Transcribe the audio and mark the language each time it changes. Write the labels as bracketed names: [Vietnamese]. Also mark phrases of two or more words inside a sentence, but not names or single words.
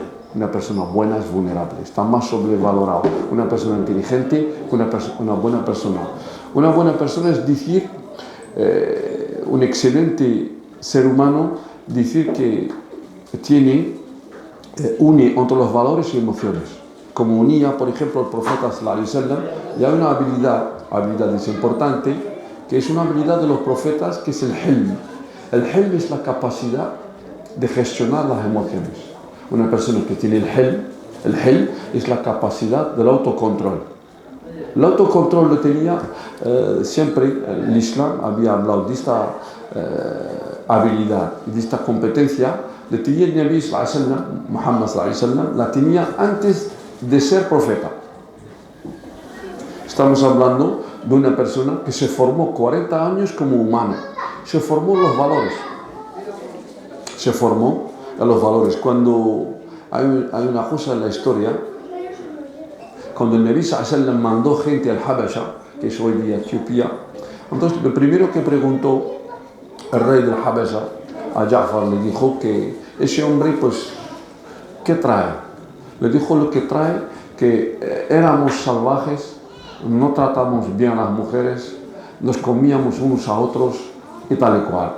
[Spanish] Una persona buena es vulnerable, está más sobrevalorado una persona inteligente que una buena persona. Una buena persona es decir, un excelente ser humano, decir que une entre los valores y emociones. Como unía, por ejemplo, el profeta [Arabic] صلى الله عليه وسلم, [Spanish] y hay una habilidad es importante, que es una habilidad de los profetas, que es el hilm. El hilm es la capacidad de gestionar las emociones. Una persona que tiene el hilm es la capacidad del autocontrol. El autocontrol lo tenía siempre, el Islam había hablado de esta habilidad, de esta competencia, le tenía el [Arabic] النبي صلى الله عليه وسلم, [Spanish] Muhammad [Arabic] صلى الله عليه وسلم, [Spanish] la tenía antes de ser profeta. Estamos hablando de una persona que se formó 40 años como humano, se formó en los valores. Cuando hay una cosa en la historia, cuando el [Arabic] النبي صلى الله عليه وسلم [Spanish] mandó gente al Habasha, que es hoy día Etiopía, entonces lo primero que preguntó el rey del Habasha a Ja'far, le dijo que ese hombre, pues, ¿qué trae? Le dijo lo que trae, que éramos salvajes, no tratamos bien a las mujeres, nos comíamos unos a otros y tal y cual.